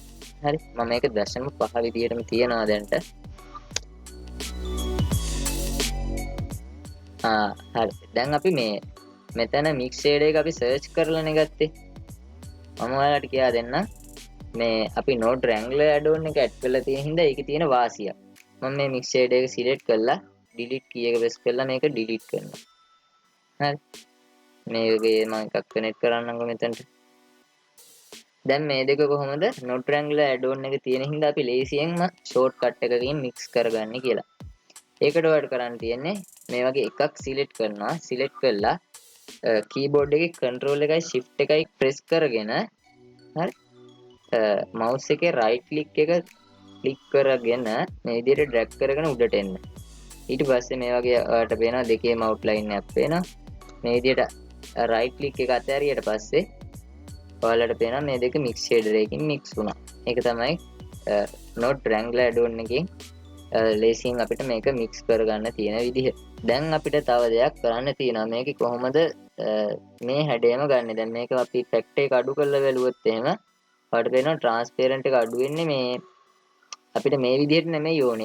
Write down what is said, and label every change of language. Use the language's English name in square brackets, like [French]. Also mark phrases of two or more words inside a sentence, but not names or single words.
[Sinhala] හරි මම මේක 0.5 විදිහටම තියනවා දැන්ට. හරි දැන් අපි මේ මෙතන [English] mix shader [Sinhala] එක අපි search කරලානේ ගත්තේ. මම ඔයාලට කියලා දෙන්නම් මේ අපි [English] node wrangler add-on [Sinhala] එක add කරලා තියෙන හින්දා ඒකේ තියෙන වාසිය. මම මේ [English] mix shader [Sinhala] එක select කරලා [English] delete key [Sinhala] එක press කරලා මේක delete කරනවා. හරි. මේකේ මම එකක් connect කරන්නම්කො මෙතනට. දැන් මේ දෙක කොහොමද [English] not triangular add-on [Sinhala] එක තියෙන හින්දා අපි ලේසියෙන්ම shortcut එකකින් mix කරගන්නේ කියලා. ඒකට ඔයාලට කරන්න තියෙන්නේ මේ වගේ එකක් select කරනවා. select කරලා keyboard එකේ control එකයි shift එකයි press කරගෙන හරි mouse එකේ [English] right click [Sinhala] එක click කරගෙන මේ විදිහට drag කරගෙන උඩට එන්න. ඊට පස්සේ මේ වගේ ඔයාලට පේනවා දෙකේම outline එකක් පේනවා. මේ විදිහට [English] right click [Sinhala] එක අතහැරියට පස්සේ ඔයාලට පේනවා මේ දෙක [English] mix shader [Sinhala] එකකින් mix වුණා. ඒක තමයි [English] not triangular add-on [Sinhala] එකකින් ලේසියෙන් අපිට මේක mix කරගන්න තියෙන විදිහ. දැන් අපිට තව දෙයක් කරන්න තියෙනවා. මේක කොහොමද මේ හැඩයම ගන්න. දැන් මේක අපි factor එක අඩු කරලා බැලුවොත් එහෙම ඔයාලට පේනවා transparent එක අඩු වෙන්නේ මේ අපිට මේ විදිහට නෙමෙයි ඕනේ.